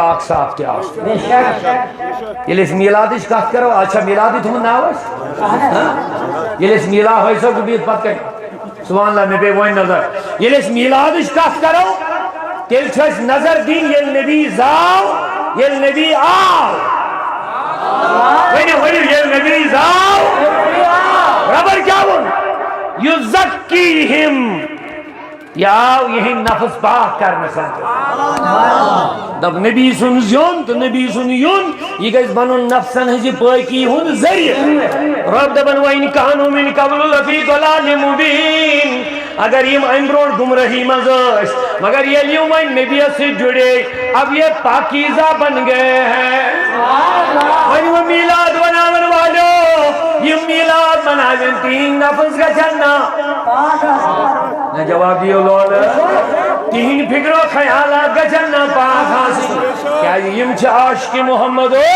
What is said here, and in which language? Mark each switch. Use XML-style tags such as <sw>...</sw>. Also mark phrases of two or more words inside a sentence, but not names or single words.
<ks>پاک صاف تہِ آسُن ییٚلہِ أسۍ میٖلادٕچ کتھ کرو آز چھا میٖلادٕے تھوٚمُت ناو اَسہِ ییٚلہِ أسۍ میٖلاد ہٲے صٲب بِہِتھ پتہٕ کَنہِ</ks> <ar>سبحان اللہ</ar> <ks>مےٚ پیٚیہِ وۄنۍ نظر ییٚلہِ أسۍ میٖلادٕچ کتھ کرو تیٚلہِ چھُ اَسہِ نظر دِنۍ ییٚلہِ نبی زاو ییٚلہِ نبی آو ؤنِو ؤنِو ییٚلہِ نبی زاو ربن کیٛاہ ووٚن یُزَکِّیہِم یہ آو یہندۍ نفس پاک کرنس دپ نبی سُنٛد زیُن تہٕ نبی سُنٛد یُن یہ گژھِ بنُن نفسن ہٕنٛزِ پٲکی ہُنٛد ذٔریعہٕ رب دپن</ks> <ar>وَإِن كانوا من قبل لفی ضلال</ar> <ks>مبین اگر یم امہِ برونٛٹھ گمراہی منٛز ٲسۍ مگر ییٚلہِ یم وۄنۍ نبیس سۭتۍ جُڑے</ks> <ur>اب یہ پاکیزہ بن گئے ہیں</ur> <ks>وۄنۍ وہ میلاد بناون والو یم میلاد بناوین تہنٛدۍ نفس گژھن نا نہ جواب دیو لول تہنٛدۍ فکر و خیالات گژھن نا پاک آسٕنۍ کیازِ یم چھِ عاشق محمد</ks>